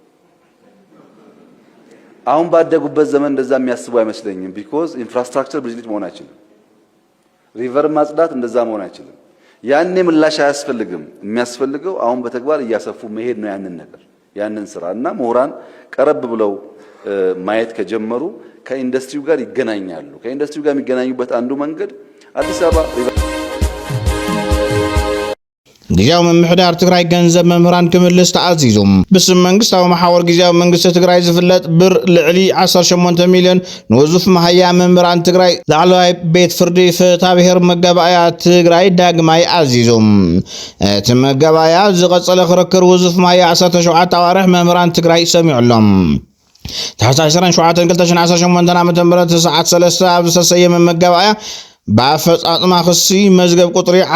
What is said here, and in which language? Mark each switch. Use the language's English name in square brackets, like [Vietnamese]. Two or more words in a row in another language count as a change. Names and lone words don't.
[Amharic] አሁን ባደጉበት ዘመን እንደዛ የሚያስቡ አይመስለኝም። [English] because infrastructure [Amharic] ብልጭልጭ መሆን አይችልም። ሪቨር ማጽዳት እንደዛ መሆን አይችልም። ያኔ ምላሽ አያስፈልግም። የሚያስፈልገው አሁን በተግባር እያሰፉ መሄድ ነው ያንን ስራ እና ምሁራን ቀረብ ብለው ማየት ከጀመሩ ከኢንዱስትሪው ጋር ይገናኛሉ። ከኢንዱስትሪው ጋር የሚገናኙበት አንዱ መንገድ አዲስ አበባ [Tigrinya] ጊዜያዊ ምምሕዳር ትግራይ ገንዘብ መምህራን ክምልስ ተኣዚዙም። ብስም መንግስታዊ ማሕበር ጊዜያዊ መንግስቲ ትግራይ ዝፍለጥ ብር ልዕሊ 18 ሚልዮን ንውዙፍ ማህያ መምህራን ትግራይ ላዕለዋይ ቤት ፍርዲ ፍትሐብሔር መጋባእያ ትግራይ ዳግማይ ኣዚዞም። እቲ መጋባእያ ዝቐጸለ ክርክር ውዙፍ ማህያ 17 ኣዋርሕ መምህራን ትግራይ ሰሚዑሎም። ታሕሳስ 27 2018 ዓ.ም ሰዓት 3 ኣብ ዝተሰየመ መጋባእያ በአፈጻጽማ ክሲ መዝገብ ቁጥሪ